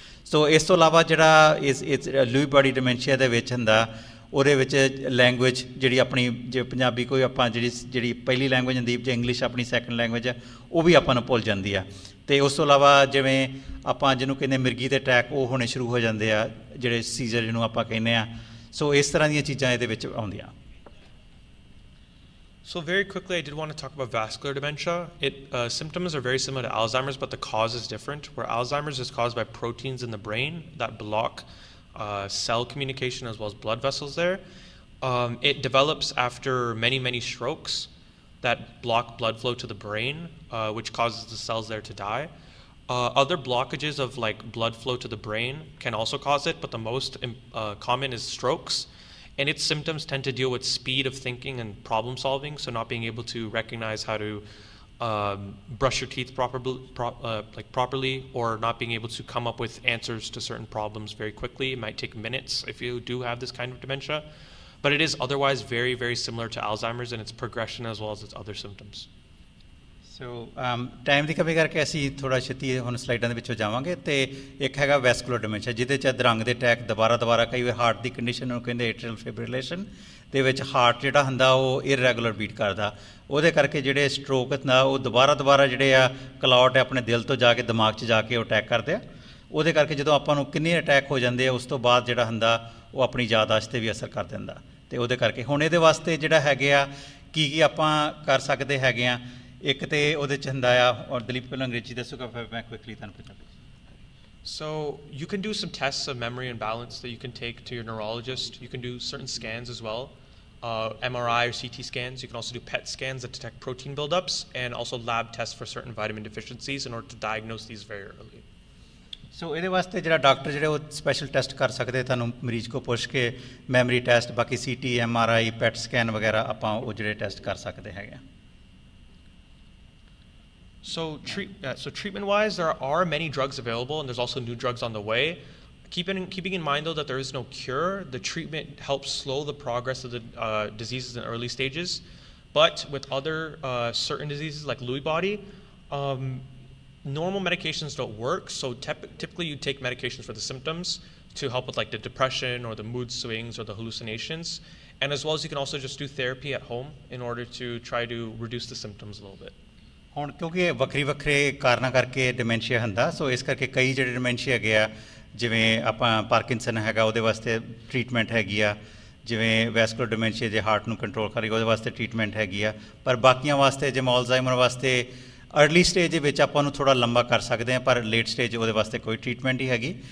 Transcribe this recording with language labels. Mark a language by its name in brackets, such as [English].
[Punjabi] ਸੋ ਇਸ ਤੋਂ ਇਲਾਵਾ ਜਿਹੜਾ ਇਸ ਲੂਈ ਬਾਡੀ ਡਿਮੈਂਸ਼ੀਆ ਦੇ ਵਿੱਚ ਹੁੰਦਾ ਉਹਦੇ ਵਿੱਚ ਲੈਂਗੁਏਜ ਜਿਹੜੀ ਆਪਣੀ ਜੇ ਪੰਜਾਬੀ ਕੋਈ ਆਪਾਂ ਜਿਹੜੀ ਪਹਿਲੀ ਲੈਂਗੁਏਜ ਹੁੰਦੀ ਜੇ ਇੰਗਲਿਸ਼ ਆਪਣੀ ਸੈਕੰਡ ਲੈਂਗੁਏਜ ਹੈ ਉਹ ਵੀ ਆਪਾਂ ਨੂੰ ਭੁੱਲ ਜਾਂਦੀ ਆ। ਅਤੇ ਉਸ ਤੋਂ ਇਲਾਵਾ ਜਿਵੇਂ ਆਪਾਂ ਜਿਹਨੂੰ ਕਹਿੰਦੇ ਮਿਰਗੀ ਦੇ ਅਟੈਕ ਉਹ ਹੋਣੇ ਸ਼ੁਰੂ ਹੋ ਜਾਂਦੇ ਆ, ਜਿਹੜੇ ਸੀਜ਼ਰ ਜਿਹਨੂੰ ਆਪਾਂ ਕਹਿੰਦੇ ਆ। ਸੋ ਇਸ ਤਰ੍ਹਾਂ ਦੀਆਂ ਚੀਜ਼ਾਂ ਇਹਦੇ ਵਿੱਚ ਆਉਂਦੀਆਂ। [English] So very quickly, I did want to talk about vascular dementia. Symptoms are very similar to Alzheimer's, but the cause is different. Where Alzheimer's is caused by proteins in the brain that block cell communication as well as blood vessels there. It develops after many strokes that block blood flow to the brain, which causes the cells there to die. Other blockages of like blood flow to the brain can also cause it, but the most common is strokes. And its symptoms tend to deal with speed of thinking and problem solving, so not being able to recognize how to brush your teeth properly, or not being able to come up with answers to certain problems very quickly. It might take minutes if you do have this kind of dementia, but it is otherwise very similar to Alzheimer's in its progression as well as its other symptoms. [Punjabi] So time ਦੀ ਕਮੀ ਕਰਕੇ ਅਸੀਂ ਥੋੜ੍ਹਾ ਛੇਤੀ ਹੁਣ ਸਲਾਈਡਾਂ ਦੇ ਵਿੱਚੋਂ ਜਾਵਾਂਗੇ। ਅਤੇ ਇੱਕ ਹੈਗਾ ਵੈਸਕੂਲਰ ਡਿਮੈਂਸ਼ੀਆ ਜਿਹਦੇ 'ਚ ਅਧਰੰਗ ਦੇ ਅਟੈਕ ਦੁਬਾਰਾ ਕਈ ਵਾਰ ਹਾਰਟ ਦੀ ਕੰਡੀਸ਼ਨ ਨੂੰ ਕਹਿੰਦੇ ਏਟਰੀਅਲ ਫਿਬਰਿਲੇਸ਼ਨ ਦੇ ਵਿੱਚ ਹਾਰਟ ਜਿਹੜਾ ਹੁੰਦਾ ਉਹ ਇਰੈਗੂਲਰ ਬੀਟ ਕਰਦਾ, ਉਹਦੇ ਕਰਕੇ ਜਿਹੜੇ ਸਟ੍ਰੋਕ ਹੁੰਦਾ ਉਹ ਦੁਬਾਰਾ ਜਿਹੜੇ ਆ ਕਲੌਟ ਆਪਣੇ ਦਿਲ ਤੋਂ ਜਾ ਕੇ ਦਿਮਾਗ 'ਚ ਜਾ ਕੇ ਉਹ ਅਟੈਕ ਕਰਦੇ ਆ। ਉਹਦੇ ਕਰਕੇ ਜਦੋਂ ਆਪਾਂ ਨੂੰ ਕਿੰਨੇ ਅਟੈਕ ਹੋ ਜਾਂਦੇ ਆ ਉਸ ਤੋਂ ਬਾਅਦ ਜਿਹੜਾ ਹੁੰਦਾ ਉਹ ਆਪਣੀ ਯਾਦਾਸ਼ਤ 'ਤੇ ਵੀ ਅਸਰ ਕਰ ਦਿੰਦਾ। ਅਤੇ ਉਹਦੇ ਕਰਕੇ ਹੁਣ ਇਹਦੇ ਵਾਸਤੇ ਜਿਹੜਾ ਹੈਗੇ ਆ ਕੀ ਆਪਾਂ ਕਰ ਸਕਦੇ ਹੈਗੇ ਆ। ਇੱਕ ਤਾਂ ਉਹਦੇ 'ਚ ਹੁੰਦਾ ਆ, ਔਰ ਦਲੀਪ ਪਹਿਲਾਂ ਅੰਗਰੇਜ਼ੀ ਦੱਸੂਗਾ ਫਿਰ ਮੈਂ ਕੁਇਕਲੀ ਤੁਹਾਨੂੰ Punjabi. [English] So you can do some tests of memory and balance that you can take to your neurologist. You can do certain scans as well, MRI or CT scans. You can also do PET scans that detect protein buildups, and also lab tests for certain vitamin deficiencies in order to diagnose these very early. [Punjabi] ਸੋ ਇਹਦੇ ਵਾਸਤੇ ਜਿਹੜਾ doctor ਜਿਹੜੇ ਉਹ special test ਕਰ ਸਕਦੇ ਤੁਹਾਨੂੰ ਮਰੀਜ਼ ਕੋਲ ਪੁੱਛ ਕੇ, ਮੈਮਰੀ ਟੈਸਟ, ਬਾਕੀ CT MRI PET ਸਕੈਨ ਵਗੈਰਾ ਆਪਾਂ ਉਹ ਜਿਹੜੇ ਟੈਸਟ ਕਰ ਸਕਦੇ ਹੈਗੇ ਆ। [English] So treatment-wise, there are many drugs available, and there's also new drugs on the way. Keeping in mind, though, that there is no cure. The treatment helps slow the progress of the diseases in early stages. But with other certain diseases like Lewy body, normal medications don't work. So typically, you take medications for the symptoms to help with like the depression or the mood swings or the hallucinations. And as well as you can also just do therapy at home in order to try to reduce the symptoms a little bit. [Punjabi] ਹੁਣ ਕਿਉਂਕਿ ਇਹ ਵੱਖਰੇ ਕਾਰਨਾਂ ਕਰਕੇ dementia ਹੁੰਦਾ, ਸੋ ਇਸ ਕਰਕੇ ਕਈ ਜਿਹੜੇ ਡਿਮੈਂਸ਼ੀਆ ਹੈਗੇ ਆ, ਜਿਵੇਂ ਆਪਾਂ ਪਾਰਕਿੰਸਨ ਹੈਗਾ ਉਹਦੇ ਵਾਸਤੇ ਟਰੀਟਮੈਂਟ ਹੈਗੀ ਆ, ਜਿਵੇਂ ਵੈਸਕੂਲਰ ਡਿਮੈਂਸ਼ੀਆ ਜੇ ਹਾਰਟ ਨੂੰ ਕੰਟਰੋਲ ਕਰੇਗਾ ਉਹਦੇ ਵਾਸਤੇ ਟਰੀਟਮੈਂਟ ਹੈਗੀ ਆ। ਪਰ ਬਾਕੀਆਂ ਵਾਸਤੇ ਜਿਵੇਂ ਅਲਜ਼ਾਈਮਰ ਵਾਸਤੇ ਅਰਲੀ ਸਟੇਜ ਦੇ ਵਿੱਚ ਆਪਾਂ ਨੂੰ ਥੋੜ੍ਹਾ ਲੰਬਾ ਕਰ ਸਕਦੇ ਹਾਂ, ਪਰ ਲੇਟ ਸਟੇਜ ਉਹਦੇ ਵਾਸਤੇ ਕੋਈ ਟਰੀਟਮੈਂਟ ਹੀ ਹੈਗੀ।